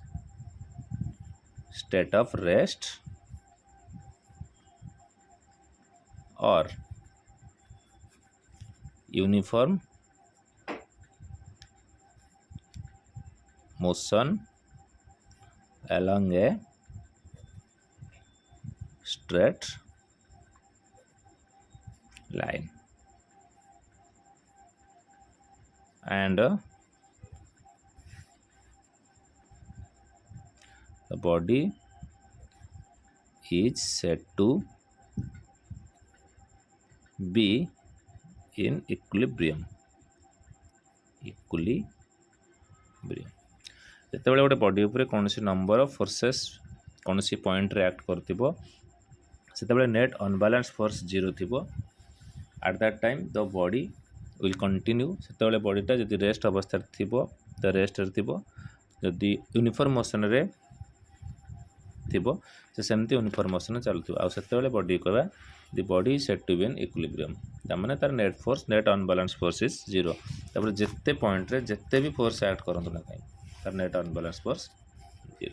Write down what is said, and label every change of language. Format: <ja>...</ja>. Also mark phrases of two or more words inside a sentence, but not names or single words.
<en>state of rest or uniform motion along a straight line and the body is said to be in equilibrium.</en> <or>ଯେତେବେଳେ ଗୋଟେ ବଡି ଉପରେ କୌଣସି</or> <en>number of forces</en> <or>କୌଣସି ପଏଣ୍ଟରେ ଆକ୍ଟ କରୁଥିବ ସେତେବେଳେ</or> <en>net unbalance force</en> <or>0 ଥିବ।</or> <en>at that time the body will continue।</en> <or>ସେତେବେଳେ ବଡ଼ିଟା ଯଦି ରେଷ୍ଟ ଅବସ୍ଥାରେ ଥିବ ତ ରେଷ୍ଟରେ ଥିବ, ଯଦି ୟୁନିଫର୍ମ ମୋସନରେ ଥିବ ସେ ସେମିତି ୟୁନିଫର୍ମ ମୋସନରେ ଚାଲୁଥିବ। ଆଉ ସେତେବେଳେ ବଡି କହିବା</or> <en>the body is set to be in equilibrium.</en> <or>ତାମାନେ ତାର</or> <en>net force net unbalance force is 0.</en> <or>ତାପରେ ଯେତେ ପଏଣ୍ଟରେ ଯେତେ ବି ଫୋର୍ସ ଆକ୍ଟ କରନ୍ତୁ ନା କାହିଁ ତାର</or> <en>net unbalance force 0.</en>